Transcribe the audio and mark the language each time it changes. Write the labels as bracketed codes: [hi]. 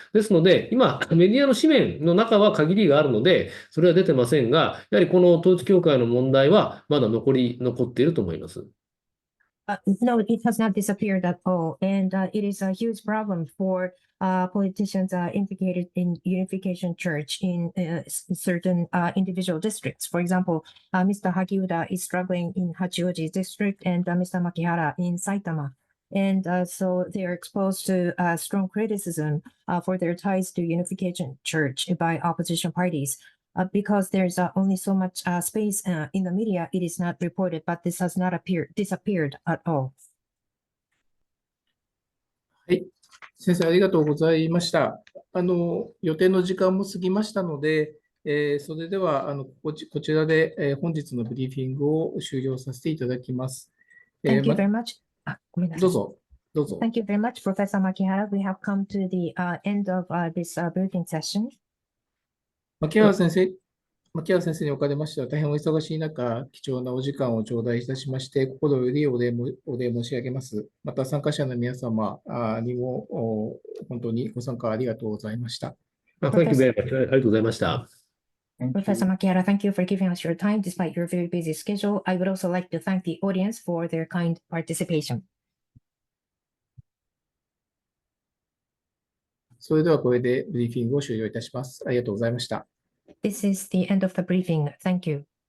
[ja] ですので、今、メディアの紙面の中は限りがあるので、それは出てませんが、やはりこの統一教会の問題は、まだ残っていると思います。 [en] No, it has not disappeared at all, and it is a huge problem for politicians implicated in Unification Church in certain individual districts. For example, Mr. Hagiuda is struggling in Hachioji district, and Mr. Makihara in Saitama. And so they are exposed to strong criticism for their ties to Unification Church by opposition parties. Because there's only so much space in the media, it is not reported, but this has not disappeared at all. [ja] はい、先生、ありがとうございました。予定の時間も過ぎましたので、それではこちらで、本日のブリーフィングを終了させていただきます。 [en] Thank you very much. [ja] どうぞ。 [en] Thank you very much, Professor Makihara. We have come to the end of this briefing session. [ja] 牧原先生におかれましては、大変お忙しい中、貴重なお時間を頂戴いたしまして、心よりお礼申し上げます。また、参加者の皆様にも本当にご参加ありがとうございました。 [en] Thank you very much. [ja] ありがとうございました。 [en] Professor Makihara, thank you for giving us your time despite your very busy schedule. I would also like to thank the audience for their kind participation. [ja] それではこれでブリーフィングを終了いたします。ありがとうございました。 [en] This is the end of the briefing. Thank you.